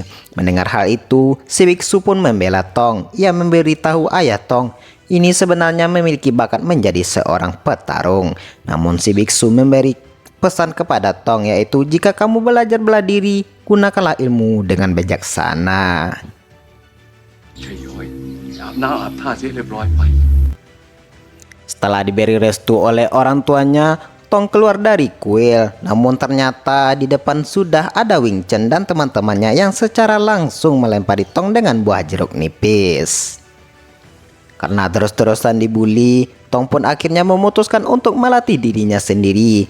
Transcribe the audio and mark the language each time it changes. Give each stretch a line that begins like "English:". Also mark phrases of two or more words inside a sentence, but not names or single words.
Indonesian: Mendengar hal itu, si biksu pun membela Tong. Ia memberitahu ayah Tong ini sebenarnya memiliki bakat menjadi seorang petarung. Namun si biksu memberi pesan kepada Tong, yaitu jika kamu belajar bela diri, gunakanlah ilmu dengan bijaksana.
Thai: ใช่ย้อยอาบน้ำอาบท่าเสียเรียบร้อยไป
Indonesian: Setelah diberi restu oleh orang tuanya, Tong keluar dari kuil. Namun ternyata di depan sudah ada Wing Chun dan teman-temannya yang secara langsung melempari Tong dengan buah jeruk nipis. Karena terus-terusan dibully, Tong pun akhirnya memutuskan untuk melatih dirinya sendiri.